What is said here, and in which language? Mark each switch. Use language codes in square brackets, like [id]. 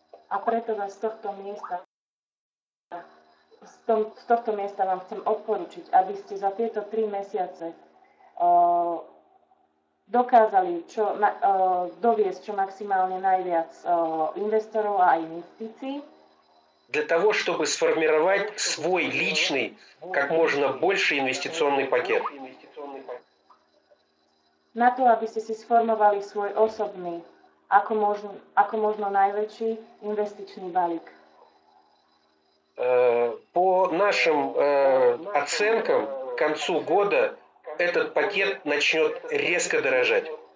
[sk] A preto vás z tohto miesta vám chcem odporučiť, aby ste za tieto 3 mesiace dokázali doviesť čo maximálne najviac investorov a investícií. [ru] Для того, чтобы сформировать свой личный, как можно больше инвестиционный пакет. [sk] Na to, aby ste si sformovali svoj osobný, ako možno najväčší investičný balík. [ru] По нашим оценкам, к концу года этот пакет начнет резко дорожать.